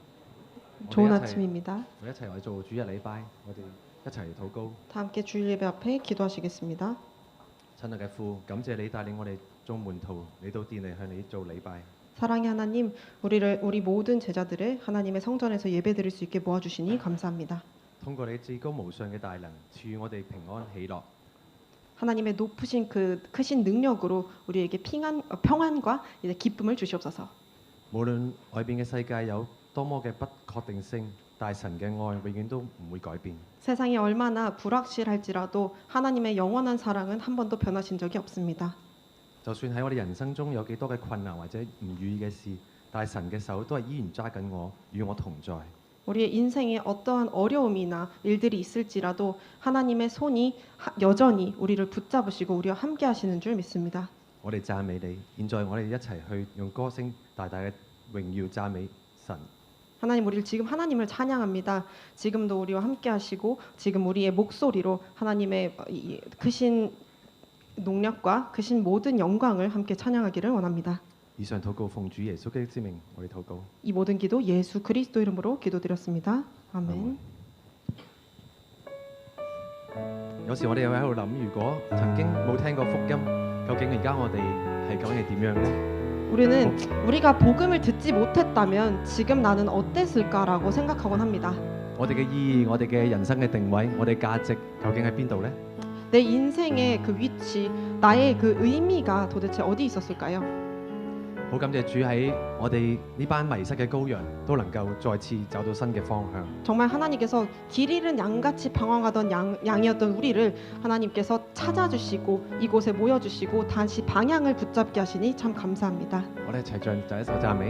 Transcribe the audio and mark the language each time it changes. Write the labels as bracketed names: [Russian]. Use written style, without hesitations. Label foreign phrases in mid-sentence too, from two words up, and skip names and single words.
[Korean] 좋은 아침입니다. [Cantonese] 我哋一齊嚟做主日禮拜，我哋一齊禱告。 [Korean] 다 함께 주일 예배 앞에 기도하시겠습니다. [Cantonese] 親愛嘅父，感謝你帶領我哋眾門徒嚟到殿嚟向你做禮拜。 [Korean] 사랑의 하나님, 우리 모든 제자들을 하나님의 성전에서 예배드릴 수 있게 모아주시니 감사합니다. [Cantonese] 通過你至高無上嘅大能，賜予我哋平安喜樂。 [Korean] 하나님의 높으신 그 크신 능력으로 우리에게 평안과 이제 기쁨을 주시옵소서. [Cantonese] 無論外邊嘅世界有多麼嘅不確定性，但神嘅愛永遠都唔會改變。 [Korean] 세상이 얼마나 불확실할지라도 하나님의 영원한 사랑은 한 번도 변하신 적이 없습니다. [Cantonese] 就算喺我哋人生中有幾多嘅困難或者唔如意嘅事，但係神嘅手都係依然揸緊我，與我同在。 [Korean] 우리의 인생에 어떠한 어려움이나 일들이 있을지라도 하나님의 손이 여전히 우리를 붙잡으시고 우리와 함께 하시는 줄 믿습니다. [Cantonese] 我哋讚美你，現在我哋一齊去用歌聲大大嘅榮耀讚美神。 [Korean] 하나님 우리를 지금 하나님을 찬양합니다. 지금도 우리와 함께 하시고 지금 우리의 목소리로 하나님의 이 크신 능력과 크신 모든 영광을 함께 찬양하기를 원합니다. [Cantonese] 以上禱告奉主耶穌基督之名，我哋禱告。 [Korean] 이 모든 기도 예수 그리스도 이름으로 기도드렸습니다. 아멘. [Cantonese] 有時我哋又喺度諗，如果曾經冇聽過福音，究竟而家我哋係究竟係點樣呢？ [Korean] 우리는 우리가 복음을 듣지 못했다면 지금 나는 어땠을까라고 생각하곤 합니다. [Cantonese] 我哋嘅意義，我哋嘅人生嘅定位，我哋價值究竟喺邊度呢？ [Korean] 내 인생의 그 위치, 나의 그 의미가 도대체 어디 있었을까요? [Cantonese] 好感謝主喺我哋呢班迷失嘅羔羊都能夠再次找到新嘅方向。 [Korean] 정말 하나님께서 길 잃은 양같이 방황하던 양이었던 우리를 하나님께서 찾아주시고 이곳에 모여주시고 다시 방향을 붙잡게 하시니 참 감사합니다. [Cantonese] 我哋一齊唱第一首讚美。